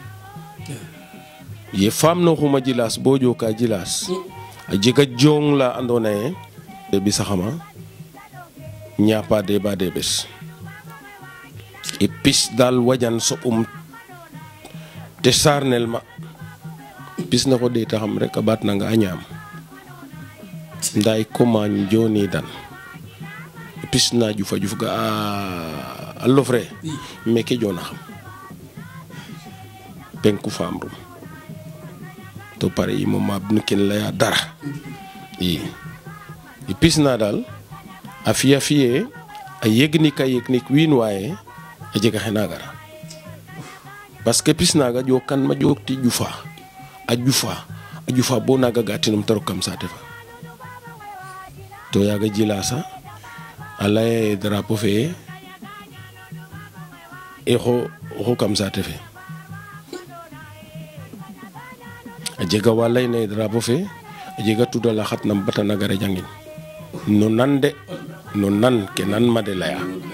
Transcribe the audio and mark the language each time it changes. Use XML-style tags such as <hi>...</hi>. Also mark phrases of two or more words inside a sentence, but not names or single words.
<srr>ye fam no xuma jilas bo joka jilas a jega jong la andone e bi saxama ñapa de ba de bes e pis dal wajan so te sarnel ma pis na ko de taxam rek abat na nga ñam nday koman joni dan pis na ju fa ga a lofre meke jona xam penku famrum to pare yi moom ma ken la ya dara i pis na dal a fiya fiye a yegni wiin waaye a jega xena gara</srr> <fr>parce que</fr> <srr>pis naga jo kan ma jokti a jufa bo naga gatinum taro kam sate fa to yaga jilasa alaye drapeau fe e xo kam sate fe a jega walay ne drapeau fe a jega tudala xatnam batana gara jangin no nan ke nan ma de laya</srr>